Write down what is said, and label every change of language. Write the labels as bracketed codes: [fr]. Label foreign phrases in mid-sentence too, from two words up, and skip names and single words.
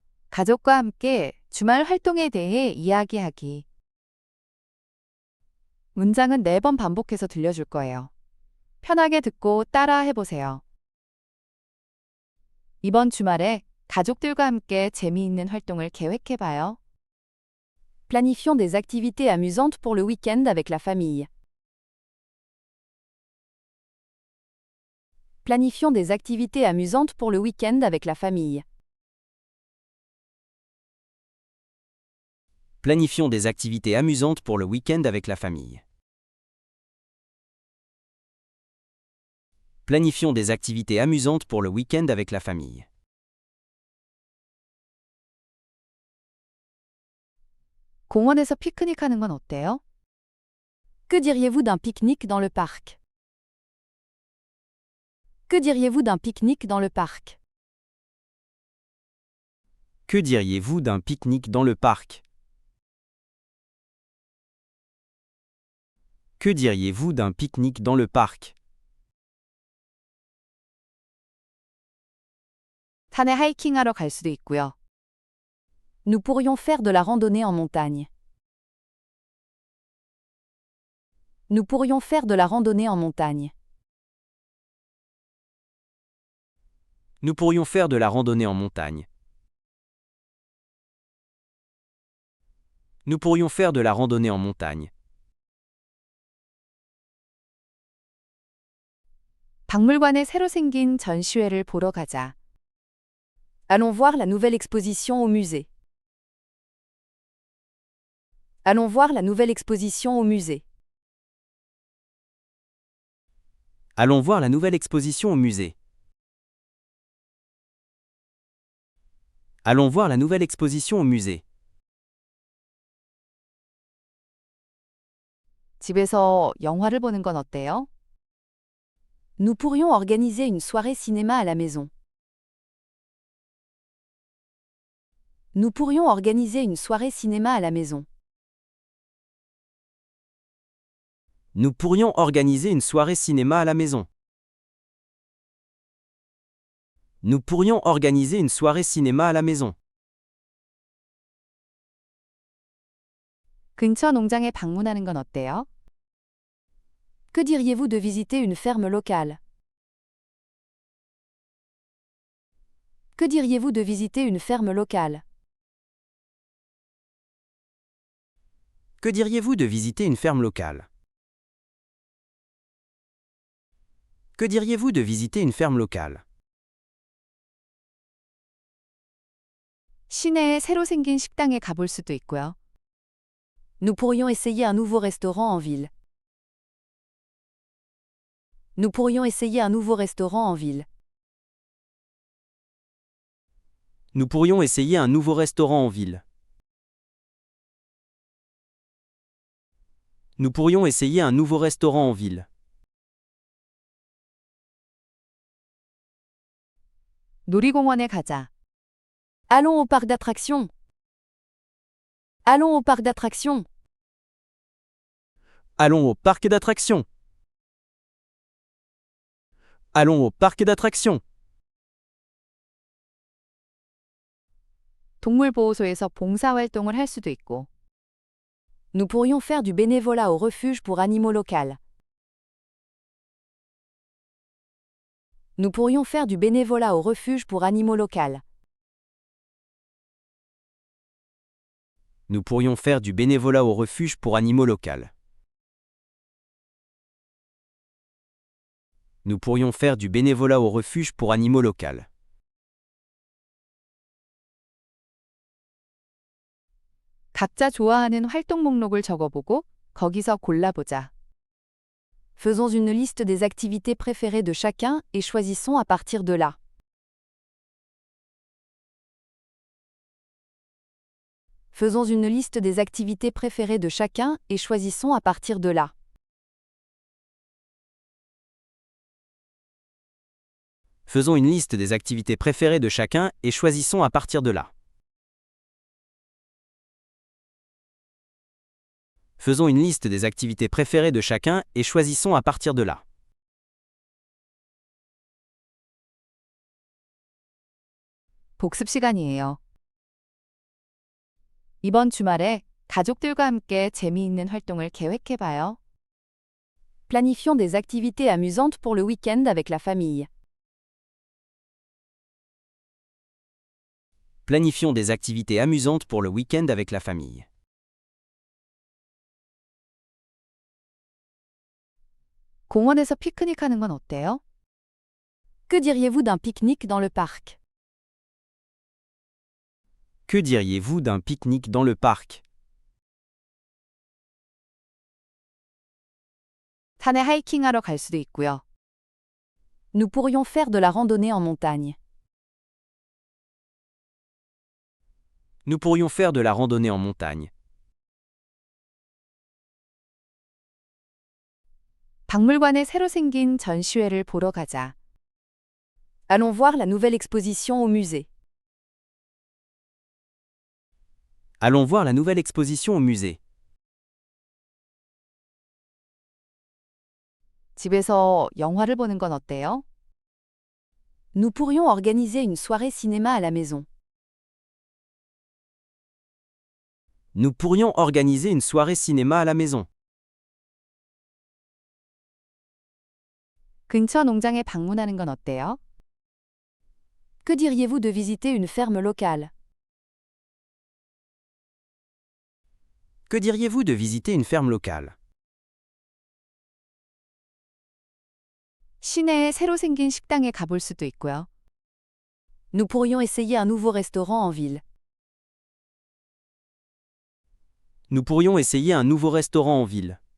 [ko] 가족과 함께 주말 활동에 대해 이야기하기. 문장은 4번 반복해서 들려줄 거예요. 편하게 듣고 따라 해보세요. 이번 주말에 가족들과 함께 재미있는 활동을 계획해봐요. [fr] Planifions des activités amusantes pour le week-end avec la famille. Planifions des activités amusantes pour le week-end avec la famille. Planifions des activités amusantes pour le week-end avec la famille. Planifions des activités amusantes pour le week-end avec la famille. [ko] 공원에서 피크닉하는 건 어때요? [fr] Que diriez-vous d'un pique-nique dans le parc? Que diriez-vous d'un pique-nique dans le parc? Que diriez-vous d'un pique-nique dans le parc? Que diriez-vous d'un pique-nique dans le parc? [ko] 산에 하이킹하러 갈 수도 있고요. [fr] Nous pourrions faire de la randonnée en montagne. Nous pourrions faire de la randonnée en montagne. Nous pourrions faire de la randonnée en montagne. Nous pourrions faire de la randonnée en montagne. [ko] 박물관에 새로 생긴 전시회를 보러 가자. [fr] Allons voir la nouvelle exposition au musée. Allons voir la nouvelle exposition au musée. Allons voir la nouvelle exposition au musée. Allons voir la nouvelle exposition au musée. [ko] 집에서 영화를 보는 건 어때요? [fr] Nous pourrions organiser une soirée cinéma à la maison. Nous pourrions organiser une soirée cinéma à la maison. Nous pourrions organiser une soirée cinéma à la maison. Nous pourrions organiser une soirée cinéma à la maison. [ko] 근처 농장에 방문하는 건 어때요? [fr] Que diriez-vous de visiter une ferme locale? Que diriez-vous de visiter une ferme locale? Que diriez-vous de visiter une ferme locale? Que diriez-vous de visiter une ferme locale? [ko] 시내에 새로 생긴 식당에 가볼 수도 있고요. [fr] Nous pourrions essayer un nouveau restaurant en ville. Nous pourrions essayer un nouveau restaurant en ville. Nous pourrions essayer un nouveau restaurant en ville. Nous pourrions essayer un nouveau restaurant en ville. [ko] 놀이공원에 가자. [fr] Allons au parc d'attractions. Allons au parc d'attractions. Allons au parc d'attractions. Allons au parc d'attractions. [ko] 동물보호소에서 봉사활동을 할 수도 있고. [fr] Nous pourrions faire du bénévolat au refuge pour animaux locaux. Nous pourrions faire du bénévolat au refuge pour animaux locaux. Nous pourrions faire du bénévolat au refuge pour animaux locaux. Nous pourrions faire du bénévolat au refuge pour animaux locaux. [ko] 각자 좋아하는 활동 목록을 적어보고 거기서 골라보자. [fr] Faisons une liste des activités préférées de chacun et choisissons à partir de là. Faisons une liste des activités préférées de chacun et choisissons à partir de là. Faisons une liste des activités préférées de chacun et choisissons à partir de là. Faisons une liste des activités préférées de chacun et choisissons à partir de là. [ko] 복습 시간이에요. 이번 주말에 가족들과 함께 재미있는 활동을 계획해봐요. [fr] Planifions des activités amusantes pour le week-end avec la famille. Planifions des activités amusantes pour le week-end avec la famille. [ko] 공원에서 피크닉하는 건 어때요? [fr] Que diriez-vous d'un pique-nique dans le parc? Que diriez-vous d'un pique-nique dans le parc? [ko] 산에 하이킹하러 갈 수도 있고요. [fr] Nous pourrions faire de la randonnée en montagne. Nous pourrions faire de la randonnée en montagne. [ko] 박물관에 새로 생긴 전시회를 보러 가자. [fr] Allons voir la nouvelle exposition au musée. Allons voir la nouvelle exposition au musée. [ko] 집에서 영화를 보는 건 어때요? [fr] Nous pourrions organiser une soirée cinéma à la maison. Nous pourrions organiser une soirée cinéma à la maison. [ko] 근처 농장에 방문하는 건 어때요? [fr] Que diriez-vous de visiter une ferme locale? Que diriez-vous de visiter une ferme locale? [ko] 시내에 새로 생긴 식당에 가볼 수도 있고요. [fr] Nous pourrions essayer un nouveau restaurant en ville. Nous pourrions essayer un nouveau restaurant en ville.